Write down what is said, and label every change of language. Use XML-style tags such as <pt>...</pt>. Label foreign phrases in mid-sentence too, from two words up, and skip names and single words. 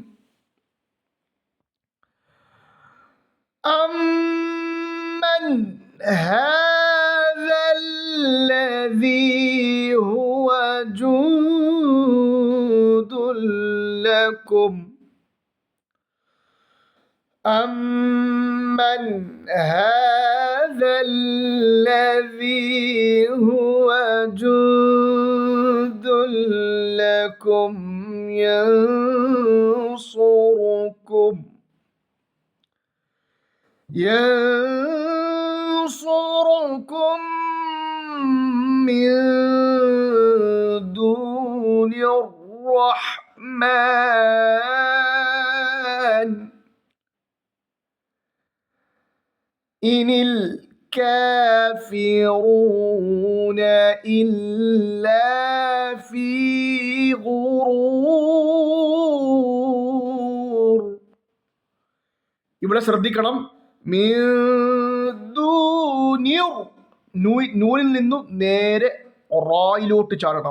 <ar>أمن هذا الذي هو جند لكم. أمن هذا الذي هو جند لكم ينصركم من دون الرحمن إن الكافرون إلا في غرور.</ar> <ml>ഇവിടെ ശ്രദ്ധിക്കണം, നൂനിൽ നിന്നും നേരെ റായിലോട്ട് ചാടണം.</ml>